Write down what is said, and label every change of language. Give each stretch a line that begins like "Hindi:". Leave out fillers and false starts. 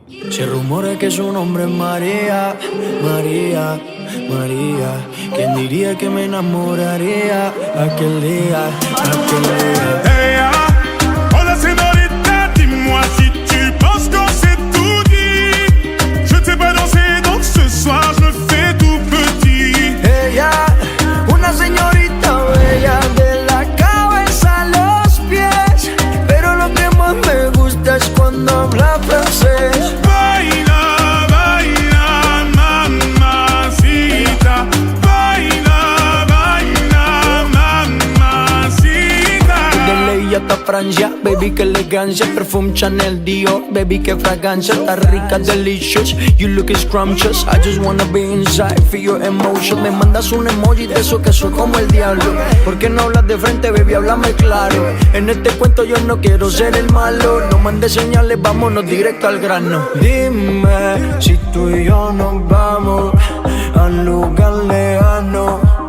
Spanish: Se rumora que su nombre es María, María, María. ¿Quién diría que me enamoraría aquel día, aquel día?
French: Hey, oh la señorita, dis-moi si tu penses qu'on s'est tout dit. Je t'ai pas dansé, donc ce soir je me fais tout petit.
Spanish: Ella, una señorita bella de la cabeza a los pies, pero lo que más me gusta es cuando habla francés. Baila, baila, mamacita. Baila, baila, mamacita. De ley hasta Francia, baby, que elegancia. Perfume Chanel, Dior, baby, que fragancia. Está rica,
English: delicious, you look scrumptious. I just wanna be inside, feel your emotion.
Spanish: Me mandas un emoji de eso que soy como el diablo. ¿Por qué no hablas de frente, baby? Háblame claro. En este cuento yo no quiero ser el malo. No mandes señales, vámonos directo al grano. Dime si tú y yo nos vamos al lugar lejano.